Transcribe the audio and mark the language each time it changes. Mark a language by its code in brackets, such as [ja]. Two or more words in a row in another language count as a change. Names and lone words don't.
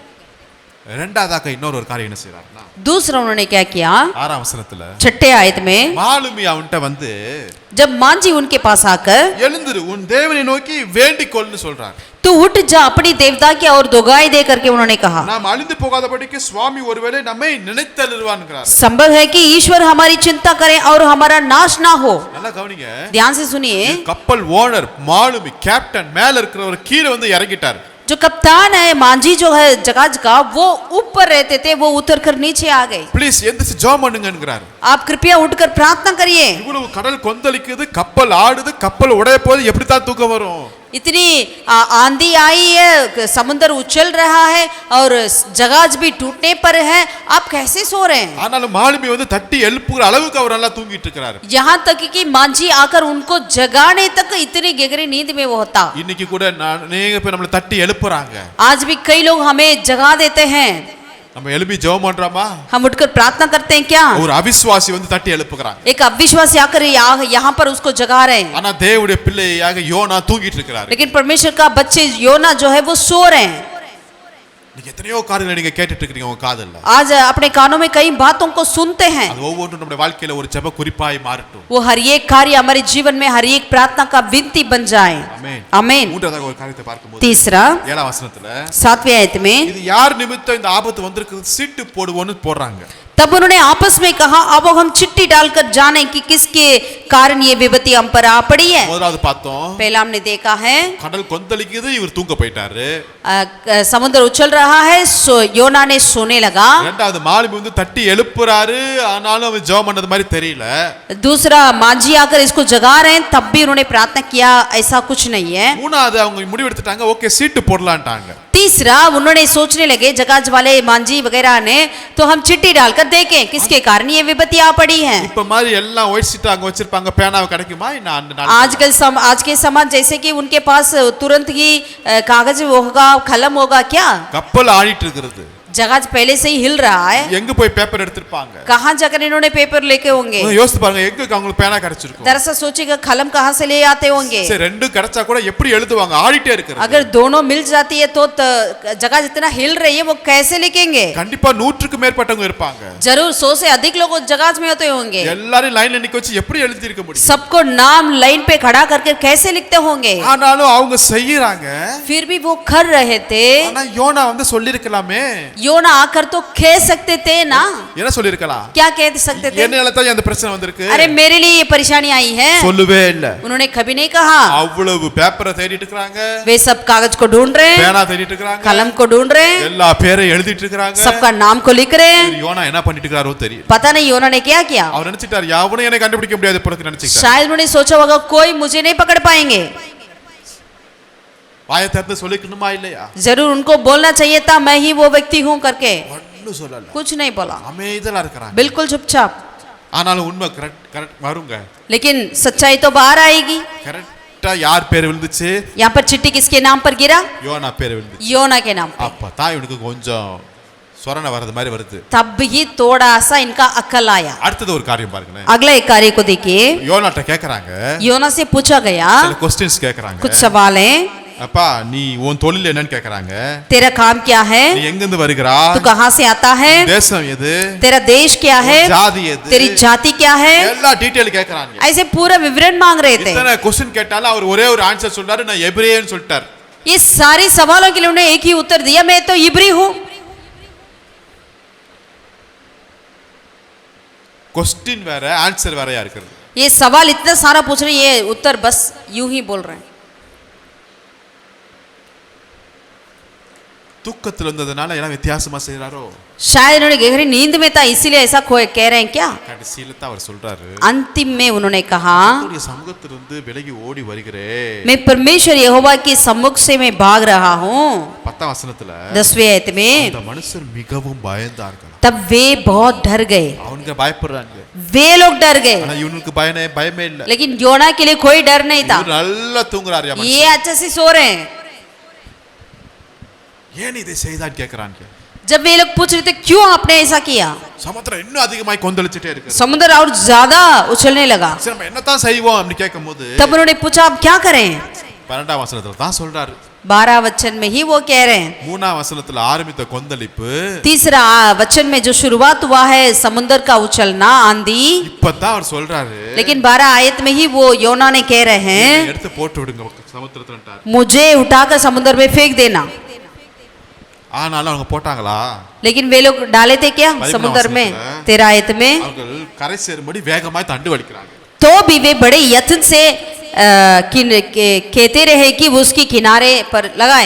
[ta] இரண்டாவதாக இன்னொரு ஒரு காரியம் என்ன செய்றாருன்னா, [hi] दूसरा उन्होंने क्या किया? [ta] 6ஆம் வசனத்துல [hi] 6 आयत में [ta] மாலுமி அவன்கிட்ட வந்து [hi] जब मांझी उनके पास आकर [ta] எழுந்திரு உன் தேவனை நோக்கி வேண்டிக் கொள்னு சொல்றார். [hi] तू उठ जा अपनी देवता की और दुहाई दे करके उन्होंने कहा. [ta] நாம் அழிந்து போகாதபடிக்கு சுவாமி ஒருவேளை நம்மை நினைத்தருள்வான்ங்கறார். [hi] संभव है कि ईश्वर हमारी चिंता करे और हमारा नाश ना हो. [ta] நல்லா கவனிங்க. [hi] ध्यान से सुनिए. [ta] கப்பல் ஓனர் மாலுமி கேப்டன் மேல இருக்கிறவர் கீழ வந்து இறங்கிட்டார். [hi] जो कप्तान है मांझी जो है जहाज का वो ऊपर रहते थे, वो उतर कर नीचे आ गए. [ta] ப்ளீஸ் எந்திரிச்சு ஜெபம் பண்ணுங்கங்கறார். [hi] आप कृपया उठकर प्रार्थना करिए. [ta] இவ்வளவு கடல் கொந்தளிக்குது, கப்பல் ஆடுது, கப்பல் உடைய போது எப்படி தான் தூக்கம் வரும்? [hi] इतनी आंधी आई है, समुद्र उछल रहा है और जहाज भी टूटने पर है, आप कैसे सो रहे हैं? [ta] ஆனாலும் மாலுமி வந்து தட்டி எழுப்புற அளவுக்கு அவர் நல்லா தூங்கிட்டு இருக்காரு. [hi] यहाँ तक कि मांझी आकर उनको जगाने तक इतनी गहरी नींद में वो होता. [ta] இன்னைக்கு கூட அநேக பேர் நம்மள தட்டி எழுப்புறாங்க. [hi] आज भी कई लोग हमें जगा देते हैं. [ta] நம்ம எழுப்பி ஜெபம் பண்றோமா? [hi] हम उठकर प्रार्थना करते हैं क्या? [ta] ஒரு அவிசுவாசி வந்து தட்டி எழுப்புறாங்க. [hi] एक अविश्वासी आकर यहाँ पर उसको जगा रहे हैं. [ta] ஆனா தேவனுடைய பிள்ளையாக யோனா தூங்கிட்டு இருக்காரு. [hi] लेकिन परमेश्वर का बच्चे योना जो है वो सो रहे हैं. [ta] நீங்க எத்தனையோ காரியங்களை நீங்க கேட்டுட்டு இருக்கீங்க உங்க காதுல. [hi] आज अपने कानों में कई बातों को सुनते हैं. [ta] அது ஒவ்வொன்றும் நம்முடைய வாழ்க்கையில ஒரு ஜெப குறிப்பாய் மாறட்டும். [hi] वो हर एक कार्य हमारे जीवन में हर एक प्रार्थना का विनती बन जाए. [ta] ஆமென். [hi] आमीन. [ta] மூன்றாவது ஒரு காரியத்தை பார்க்கும்போது [hi] तीसरा [ta] 7ஆம் வசனத்துல [hi] 7वें आयत में [ta] இது யார் நிமித்தம் இந்த ஆபத்து வந்திருக்கு சீட்டு போடுவோன்னு போடுறாங்க. [hi] तब उन्होंने आपस में कहा अब हम चिट्ठी डालकर जाने कि किसके कारण ये विपत्ति हम पर आ पड़ी है. [ta] முதலாவது பார்த்தோம், [hi] पहला हमने देखा है [ta] கடல் கொந்தளிக்குது, இவர் தூங்க போயிட்டாரு. [hi] समुद्र उछल रहा है, योना ने सोने लगा. [ta] இரண்டாவது மாலுமி வந்து தட்டி எழுப்புறாரு, ஆனாலும் அவன் ஜெபம் பண்ணது மாதிரி தெரியல. [hi] दूसरा मांझी आकर इसको जगा रहे हैं, तब भी उन्होंने प्रार्थना किया, ऐसा कुछ नहीं है. [ta] மூணாவது அவங்க முடிவெடுத்துட்டாங்க, ஓகே சீட்டு போடலான்ட்டாங்க. [hi] तीसरा उन्होंने सोचने लगे जहाज वाले मांझी वगैरह ने, तो हम चिट्ठी डालकर देखें किसके कारण ये विपत्ति आ पड़ी है. [ta] இப்ப மாதிரி எல்லாம் [en] white sheet [ta] அங்க வச்சிருப்பாங்க, பேனாவை கிடைக்குமா இன்னும் அந்த நாள்? [hi] आज के समाज जैसे कि उनके पास तुरंत ही कागज होगा, कलम होगा क्या? [ta] கப்பல் ஆடிட்டு இருக்குது. [hi] जहाज पहले से ही हिल रहा है. [ta] எங்க போய் பேப்பர் எடுத்துப்பாங்க? [hi] कहाँ जाकर इन्होंने पेपर लेके होंगे? [ta] யோசிச்சு பாருங்க, எங்க அவங்களுக்கு பேனா கிடைச்சிருக்கும்? [hi] दरअसल सोचेगा कलम कहाँ से ले आते होंगे? [ta] சரி ரெண்டு கிடைச்சா கூட எப்படி எழுதுவாங்க? ஆடிட்டே இருக்குது. [hi] अगर दोनों मिल जाती है तो जगह जितना हिल रही है वो कैसे लिखेंगे? [ta] கண்டிப்பா 100க்கு மேற்பட்டவங்க இருப்பாங்க. [hi] जरूर 100 से अधिक लोग जहाज में होते होंगे. [ta] எல்லாரும் லைன்ல நிக்க வச்சு எப்படி எழுதி இருக்க முடியும்? [hi] सबको नाम लाइन पे खड़ा करके कैसे लिखते होंगे? [ta] ஆனாலும் அவங்க செய்யறாங்க. [hi] फिर भी वो कर रहे थे. [ta] ஆனா யோனா வந்து சொல்லிருக்கலாமே. [hi] योना आकर तो कह सकते थे ना. [ta] என்ன சொல்லிருக்கலாம்? [hi] क्या कह सकते थे? [ta] என்னையால தான் இந்த பிரச்சனை வந்திருக்கு. [hi] अरे मेरे लिए ये परेशानी आई है. [ta] சொல்லவே இல்ல. [hi] उन्होंने कभी नहीं कहा. [ta] அவ்வளவு பேப்பரை தேடிட்டு இருக்காங்க. [hi] वे सब कागज को ढूंढ रहे हैं, [ta] பேனா தேடிட்டு இருக்காங்க, [hi] कलम को ढूंढ रहे हैं, [ta] எல்லா பேரையும் எழுதிட்டு இருக்காங்க. [hi] सबका नाम को लिख रहे हैं. [ta] யோனா என்ன பண்ணிட்டு இருக்காரோ தெரியல. [hi] पता नहीं योना ने क्या किया. [ta] அவர் நினைச்சிட்டார் யாவனும் என்னை கண்டுபிடிக்க முடியாது போல நினைச்சிட்டார். [hi] शायद उन्होंने सोचा होगा कोई मुझे नहीं पकड़ पाएंगे. [ta] வாயை திறந்து சொல்லிக்கணுமா இல்லையா? [hi] जरूर उनको बोलना चाहिए था मैं ही वो व्यक्ति हूँ करके. [ta] ஒண்ணும் சொல்லல. [hi] कुछ नहीं बोला, [ta] அமைதியா இருக்காங்க. [hi] बिल्कुल चुपचाप. [ta] ஆனாலும் உண்மை கரெக்ட் வருங்க. [hi] लेकिन सच्चाई तो बाहर आएगी। [ta] கரெக்டா யார் பேர் விழுந்துச்சு? [hi] यहाँ पर चिट्ठी किसके नाम पर गिरा? [ta] யோனா பேர் விழுந்துச்சு. [hi] योना के नाम पर। [ta] அப்ப தான் இவனுக்கு கொஞ்சம் சொரணை வரது மாதிரி வருது. [hi] तब ही थोड़ा सा इनका अक्ल आया। [ta] அடுத்தது ஒரு காரியம் பாருங்க. [hi] अगला एक कार्य को देखिए। [ta] யோனாட்ட கேக்குறாங்க, [hi] योना से पूछा गया [ta] சில क्वेश्चंस கேக்குறாங்க. [hi] कुछ सवाल है। [ta] அப்பா நீ உன் தொழில் என்னன்னு கேக்குறாங்க. [hi] तेरा काम क्या है? [ta] நீ எங்க இருந்து வருகிறா? [hi] तू कहाँ से आता है? [ta] தேசம் எது? [hi] तेरा देश क्या है? [ta] ஜாதி எது? [hi] तेरी जाति क्या है? [ta] எல்லா டீடைல் கேக்குறாங்க. [hi] ऐसे पूरा विवरण मांग रहे थे। इतना क्वेश्चन [ta] கேட்டாலும் அவர் ஒரே ஒரு ஆன்சர் சொல்றாரு, நான் எபிரேயன்னு சொல்லிட்டார். [hi] ये सारे सवालों के लिए उन्होंने एक ही उत्तर दिया, मैं तो इब्री हूँ। [ta] क्वेश्चन வேற ஆன்சர் வேறயா இருக்குது. [hi] ये सवाल इतना सारा पूछ रहे हैं, ये उत्तर बस यूं ही बोल रहे हैं। [ta] தூக்கத்துல இருந்ததனால எல்லாம் வித்தியாசமா செய்றாரோ? [hi] शायद उन्होंने गहरी नींद में था इसीलिए ऐसा कह रहे हैं क्या? [ta] கடைசியில தான் அவர் சொல்றாரு, [hi] अंतिम में उन्होंने कहा [ta] உன்னுடைய சமூகத்திலிருந்து விலகி ஓடி வருகிறேன். [hi] मैं परमेश्वर यहोवा के सम्मुख से मैं भाग रहा हूँ। [ta] 10 வசனத்துல [hi] 10वें आयत में [ta] அந்த மனுஷர் மிகவும் பயந்தார்கள். [hi] तब वे बहुत डर गए। [ta] அவங்க பயப்படுறாங்க. [hi] वे लोग डर गए, [ta] ஆனா இவனுக்கு பயமே இல்ல. [hi] लेकिन योना के लिए कोई डर नहीं था। [ta] இவர் நல்லா தூங்குறாரு. [hi] ये अच्छे से सो रहे हैं। [ta] ஏன் இதை செய்தான்னு கேக்குறாங்க. [hi] जब वे लोग पूछ रहे थे क्यों आपने ऐसा किया, [ta] சமுத்திரம் இன்னும் அதிகமாய் கொந்தளிச்சிட்டே இருக்கு. [hi] समुद्र और ज्यादा उछलने लगा। [ta] சரி நம்ம என்னதான் செய்வோம் அப்படி கேட்கும்போது [hi] तब उन्होंने पूछा अब क्या करें? [ta] 12ஆம் வசனத்துல தான் சொல்றாரு. [hi] 12 वचन में ही वो कह रहे हैं। [ta] 3ஆம் வசனத்துல ஆரம்பித்த கொந்தளிப்பு, [hi] तीसरा वचन में जो शुरुआत हुआ है समुद्र का उछलना, आंधी, [ta] இப்பதான் அவர் சொல்றாரு, [hi] लेकिन 12 आयत में ही वो योना ने कह रहे हैं [ta] எடுத்து போட்டு விடுங்க சமுத்திரத்துல. [hi] मुझे उठाकर समुद्र में फेंक देना। [ta] ஆனாலும் அவங்க போட்டாங்களா? [hi] लेकिन वे लोग डाले थे क्या समुद्र में? 13 आयत में [ta] அவர்கள் கரை சேரும்படி வேகமாய் தண்டு வலிக்கிறாங்க. [hi] तो भी वे बड़े यत्न से कहते रहे कि वो उसकी किनारे पर लगाए।